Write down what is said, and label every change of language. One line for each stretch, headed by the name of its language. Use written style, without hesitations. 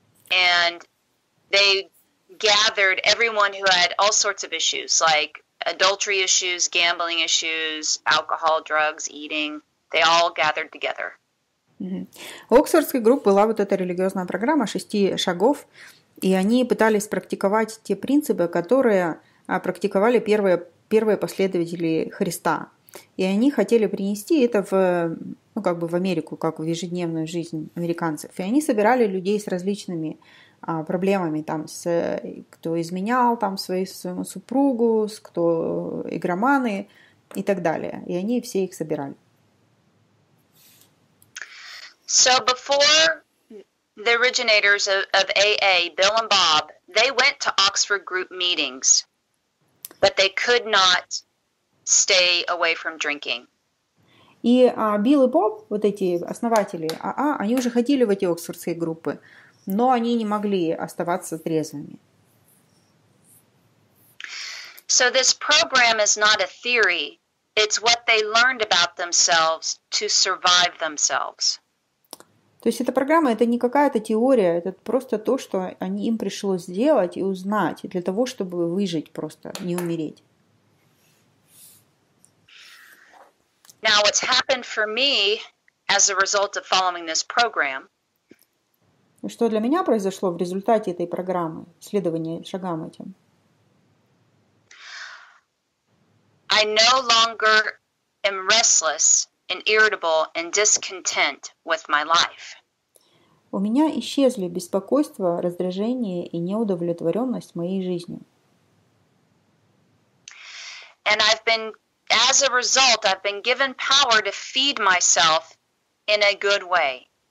English: And they gathered everyone who had all sorts of issues, like adultery issues, gambling issues, alcohol, drugs, eating. They all gathered together.
Russian: У Оксфордской группы была вот эта религиозная программа 6 шагов, и они пытались практиковать те принципы, которые практиковали первые последователи Христа. И они хотели принести это в Америку, как в ежедневную жизнь американцев. И они собирали людей с различными проблемами, там, кто изменял там, своему супругу, кто игроманы и так далее. И они все их собирали.
English: So before the originators of AA, Bill and Bob, they went to Oxford group meetings, but they could not stay away from drinking.
Russian: И Билл и Боб, вот эти основатели АА, они уже ходили в эти оксфордские группы, но они не могли оставаться трезвыми.
English: So this program is not a theory. It's what they learned about themselves to survive themselves.
Russian: То есть эта программа, это не какая-то теория, это просто то, что им пришлось сделать и узнать для того, чтобы выжить просто, не умереть.
English: Now, what's happened for me as a result of following this program?
Russian: И что для меня произошло в результате этой программы, следования шагам этим?
English: I no longer am restless and irritable and discontent with my life.
Russian: У меня исчезли беспокойство, раздражение и неудовлетворенность моей жизнью.
English: And as a result, I've been given power to feed myself in a good way.